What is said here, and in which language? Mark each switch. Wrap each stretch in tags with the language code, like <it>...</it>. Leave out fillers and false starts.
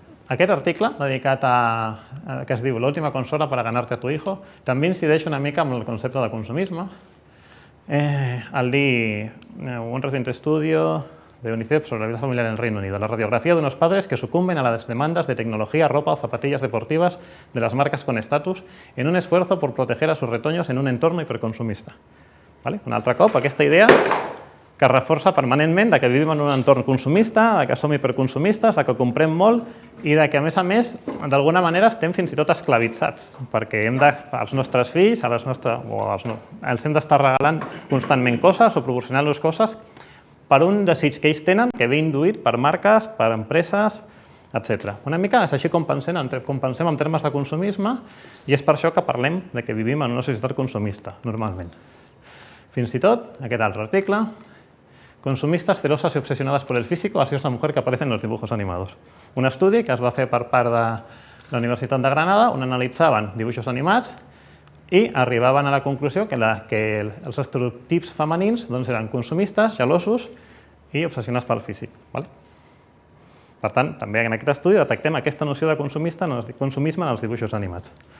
<ca>Aquest article, dedicat que es diu L'última consola</ca> <es>para ganarte a tu hijo,</es> <ca>també incideix una mica amb el concepte de consumisme. Al dir</ca> <es>un reciente estudio de UNICEF sobre la vida familiar en el Reino Unido, la radiografía de unos padres que sucumben a las demandas de tecnología, ropa o zapatillas deportivas de las marcas con estatus en un esfuerzo por proteger a sus retoños en un entorno hiperconsumista.</es> <ca>Un altre cop, aquesta idea que reforça permanentment que vivim en un entorn consumista, que som hiperconsumistes, que comprem molt i que, a més, d'alguna manera estem fins i tot esclavitzats, perquè als nostres fills els hem d'estar regalant constantment coses o proporcionant-los coses per un desig que ells tenen, que ve induït per marques, per empreses, etc. Una mica és així com pensem en termes de consumisme i és per això que parlem que vivim en una societat consumista, normalment. Fins i tot, aquest altre article,</ca> <es>consumistas celosas y obsesionadas por el físico, así es la mujer que aparece en los dibujos animados.</es> <ca>Un estudi que es va fer per part de la Universitat de Granada, on analitzaven dibuixos animats i arribaven a la conclusió que els estereotips femenins eren consumistes, gelosos i obsessionats pel físic. Per tant, també en aquest estudi detectem aquesta noció de consumisme en els dibuixos animats.</ca>